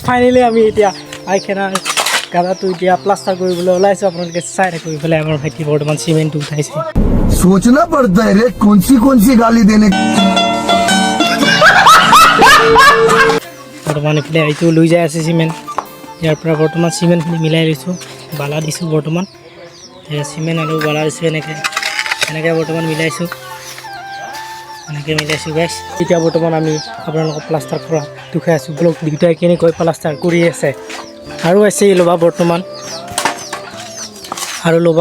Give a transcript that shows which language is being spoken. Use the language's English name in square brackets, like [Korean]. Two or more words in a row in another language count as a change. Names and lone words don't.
[Assamese] ফাইনেলি আমি এতিয়া পায়খানাৰ গাদাটো এতিয়া প্লাষ্টাৰ কৰিবলৈ ওলাইছোঁ আপোনালোকে চাই থাকক ইফালে আমাৰ ভাইটি বৰ্তমান চিমেণ্টটো উঠাইছে [Hindi] सोचना पड़ता है रे कौन सी गाली देने [Assamese] বৰ্তমান ইফালে এইটো লৈ যাই আছে চিমেণ্ট ইয়াৰ পৰা বৰ্তমান চিমেণ্টখিনি মিলাই লৈছোঁ বালা দিছোঁ বৰ্তমান চিমেণ্ট আৰু বালা দিছোঁ এনেকৈ বৰ্তমান মিলাইছোঁ গাইছ এতিয়া বৰ্তমান আমি আপোনালোকক প্লাষ্টাৰ কৰা দেখুৱাই আছোঁ ব্লক দুটাই কেনেকৈ প্লাষ্টাৰ কৰি আছে আৰু আছে ল'বা বৰ্তমান আৰু